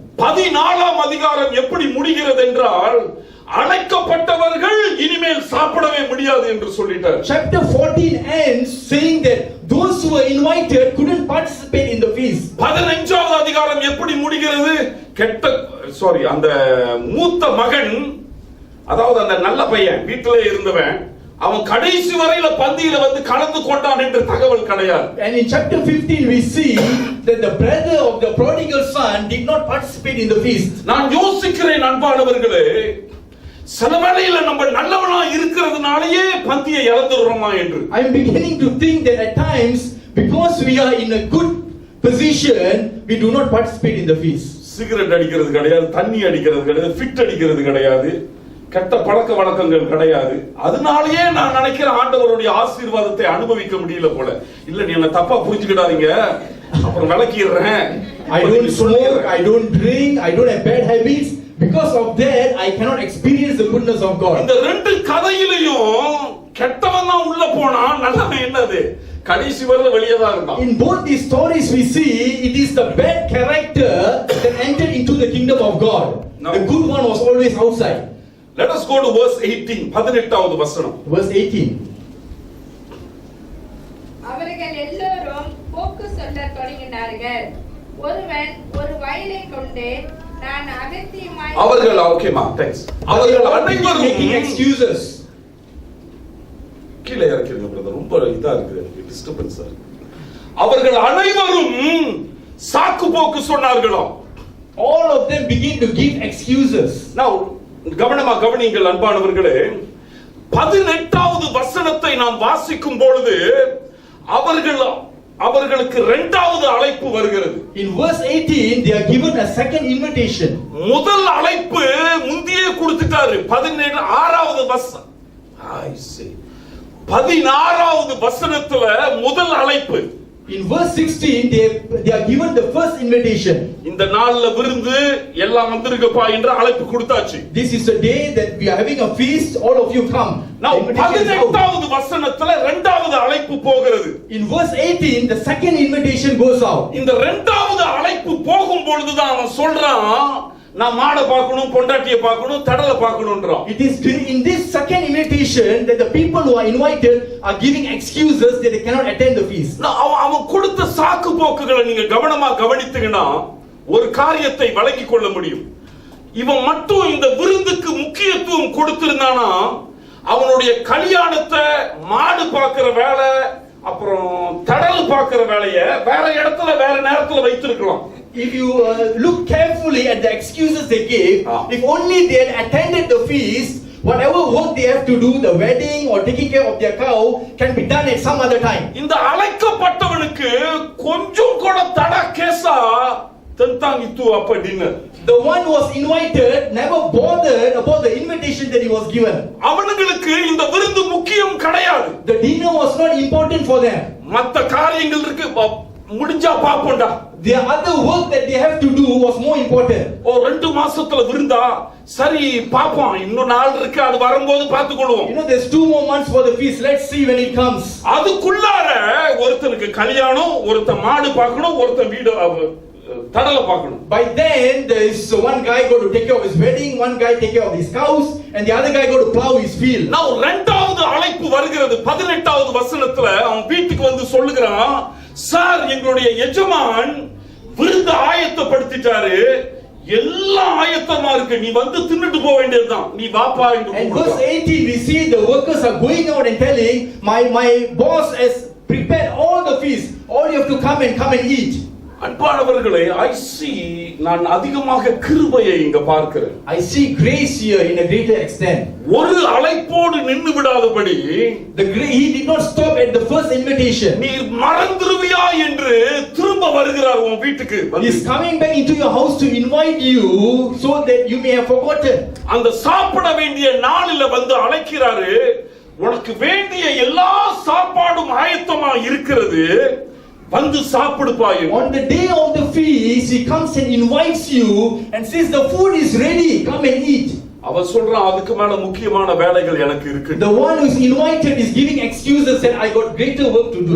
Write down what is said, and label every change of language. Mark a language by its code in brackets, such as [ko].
[ta] 14 அதிகாரம் எப்படி முடிகிறது என்றால், அழைக்கப்பட்டவர்கள் இனிமேல் சாப்பிடவே முடியாது என்று சொல்லிட்டார். [en] Chapter 14 ends saying that those who were invited couldn't participate in the feast. [ta] 15வது அதிகாரம் எப்படி முடிகிறது? அந்த மூத்த மகன், அதாவது அந்த நல்ல பையன் வீட்டிலே இருந்தவன், அவன் கடைசி வரையில பந்தியில வந்து கலந்து கொண்டான் என்று தகவல் கிடையாது. [en] And in chapter 15 we see that the brother of the prodigal son did not participate in the feast. [ta] நான் யோசிக்கிறேன் அன்பானவர்களே, சில வேளையில நம்ம நல்லவனா இருக்கிறதுனாலயே பந்தியை இழந்துடுறோமா என்று. [en] I am beginning to think that at times because we are in a good position we do not participate in the feast. [ta] Cigarette அடிக்கிறது கிடையாது, தண்ணி அடிக்கிறது கிடையாது, ஃபிட் அடிக்கிறது கிடையாது, கெட்ட பழக்க வழக்கங்கள் கிடையாது. அதனாலயே நான் நினைக்கிறேன் ஆண்டவருடைய ஆசீர்வாதத்தை அனுபவிக்க முடியல போல. இல்ல, நீ என்ன தப்பா புரிஞ்சுக்கிடாதீங்க, அப்புறம் விளக்கிடுறேன். [en] I don't smoke, I don't drink, I don't have bad habits. Because of that I cannot experience the goodness of God. [ta] இந்த ரெண்டு கதையிலையும் கெட்டவன் தான் உள்ள போனா, நல்லவன் என்னது கடைசி வரையில வெளியே தான் இருக்கான். [en] In both these stories we see it is the bad character that entered into the kingdom of God. No. The good one was always outside. Let us go to verse 18, [ta] 18வது வசனம். [en] Verse 18. [ta] அவர்கள் எல்லோரும் போக்கு சொல்லத் தொடங்கினார்கள். ஒருவன் ஒரு வயலை கொண்டு நான் அகத்தியமாய் அவர்கள் ஓகேமா தேங்க்ஸ். அவர்கள் அனைவரும் [en] making excuses. [ta] கீழே இறக்கிருங்க பிரதர், ரொம்ப இதா இருக்கு, எனக்கு டிஸ்டர்பன்ஸா இருக்கு. அவர்கள் அனைவரும் சாக்கு போக்கு சொன்னார்களாம். [en] All of them begin to give excuses. [ta] Now கவனமா கவனியுங்கள் அன்பானவர்களே, 18வது வசனத்தை நாம் வாசிக்கும் பொழுது அவர்களுக்கு இரண்டாவது அழைப்பு வருகிறது. [en] In verse 18 they are given a second invitation. [ta] முதல் அழைப்பு முந்தியே கொடுத்துட்டாரு. 16வது வசனம், [en] I see, [ta] 16வது வசனத்துல முதல் அழைப்பு. [en] In verse 16 they are given the first invitation. [ta] இந்த நாள்ல விருந்து எல்லாம் வந்திருக்கப்பா என்று அழைப்பு கொடுத்தாச்சு. [en] This is the day that we are having a feast, all of you come. [ta] Now 18வது வசனத்துல இரண்டாவது அழைப்பு போகிறது. [en] In verse 18 the second invitation goes out. [ta] இந்த இரண்டாவது அழைப்பு போகும் பொழுது தான் அவன் சொல்றான், நான் மாட பார்க்கணும், பொண்டாட்டியை பார்க்கணும், தடலை பார்க்கணும்ன்றான். [en] It is in this second invitation that the people who are invited are giving excuses that they cannot attend the feast. [ta] அவன் கொடுத்த சாக்கு போக்குகளை நீங்க கவனமா கவனித்தீங்கன்னா ஒரு காரியத்தை விளங்கிக் கொள்ள முடியும். இவன் மட்டும் இந்த விருந்துக்கு முக்கியத்துவம் கொடுத்திருந்தானா அவனுடைய கல்யாணத்தை மாடு பார்க்கிற வேலை, அப்புறம் தடல் பார்க்கிற வேலையை வேற இடத்துல வேற நேரத்துல வைத்திருக்கலாம். [en] If you look carefully at the excuses they gave, if only they had attended the feast, whatever work they have to do, the wedding or taking care of their cow, can be done at some other time. [ta] இந்த அழைக்கப்பட்டவனுக்கு கொஞ்சம் கூட தட கேசா தந்தாங்கித்து அப்ப dinner. [en] The one who was invited never bothered about the invitation that he was given. [ta] அவங்களுக்கு இந்த விருந்து முக்கியம் கிடையாது. [en] The dinner was not important for them. [ta] மத்த காரியங்கள் இருக்கு, முடிஞ்சா பாப்போம்டா. [en] The other work that they have to do was more important. [ta] ஓ 2 மாசத்துல விருந்தா, சரி பாப்போம், இன்னும் நாள் இருக்கு, அது வரும்போது பார்த்துக்கொள்வோம். [en] You know, there's 2 more months for the feast, let's see when it comes. [ta] அதுக்குள்ளார ஒருத்தனுக்கு கல்யாணம், ஒருத்தன் மாடு பார்க்கணும், ஒருத்தன் வீடு தடலை பார்க்கணும். [en] By then there is one guy going to take care of his wedding, one guy take care of his cows, and the other guy going to plow his field. [ta] Now இரண்டாவது அழைப்பு வருகிறது. 18வது வசனத்துல அவன் வீட்டுக்கு வந்து சொல்லுகிறான், சார் எங்களுடைய எஜமான் விருந்து ஆயத்தப்படுத்திட்டாரு, எல்லாம் ஆயத்தமா இருக்கு, நீ வந்து தின்னுட்டு போக வேண்டியதுதான், நீ வாப்பா என்று. [en] And verse 18 we see the workers are going out and telling, my boss has prepared all the feast, all you have to come and eat. [ta] அன்பானவர்களே, [en] I see, [ta] நான் அதிகமாக கிருபையை இங்க பார்க்கிறேன். [en] I see grace here in a greater extent. [ta] ஒரு அழைப்போடு நின்று விடாதபடி [en] He did not stop at the first invitation. [ta] நீ மறந்துருவியா என்று திரும்ப வருகிறார் உன் வீட்டுக்கு. [en] He is coming back into your house to invite you so that you may have forgotten. [ta] அந்த சாப்பிட வேண்டிய நாளில வந்து அழைக்கிறாரு, உனக்கு வேண்டிய எல்லா சாப்பாடும் ஆயத்தமா இருக்கிறது, வந்து சாப்பிடுப்பா. [en] On the day of the feast he comes and invites you and says the food is ready, come and eat. [ta] அவன் சொல்றான், அதுக்கு மேல முக்கியமான வேலைகள் எனக்கு இருக்கு. [en] The one who is invited is giving excuses that I got greater work to do.